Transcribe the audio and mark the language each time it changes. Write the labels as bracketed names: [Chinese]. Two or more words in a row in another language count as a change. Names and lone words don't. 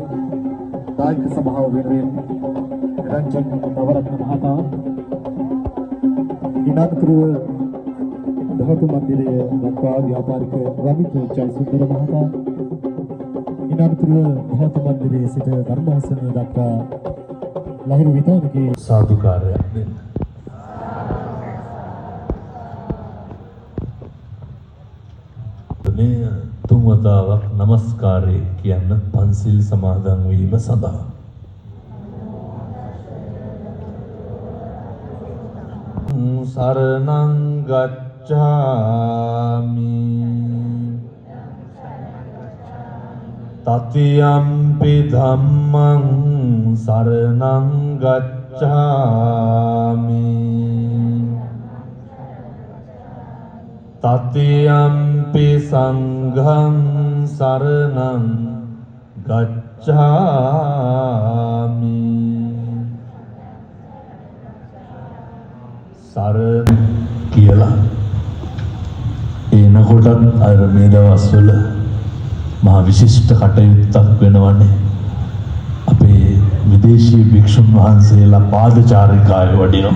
[Sinhala] දායක සභාව වෙනුවෙන් රංජන් නවරත්න මහතා, ඉනාත්කරුව ධාතු මන්දිරය දක්වා ව්‍යාපාරික රමිත ජයසුන්දර මහතා, ඉනාත්කරුව ධාතු මන්දිරයේ සිට ධර්මාසන දක්වා ලහිරු විතානගේ සාදුකාරයක් දෙන්න. මේ තුන් වතාවක් නමස්කාරය කියන්න පන්සිල් සමාදන් වීම සඳහා. [Pali] සරණං ගච්ඡාමි තතියම්පි ධම්මං සරණං ගච්ඡාමි තතියම්පි සංඝං සරණං ගච්ඡාමි [Sinhala] සරණ කියලා එනකොටත් අර මේ දවස්වල මහා විශිෂ්ට කටයුත්තක් වෙනවනේ. අපේ විදේශී භික්ෂුන් වහන්සේලා පාදචාරිකාය වඩිනවා.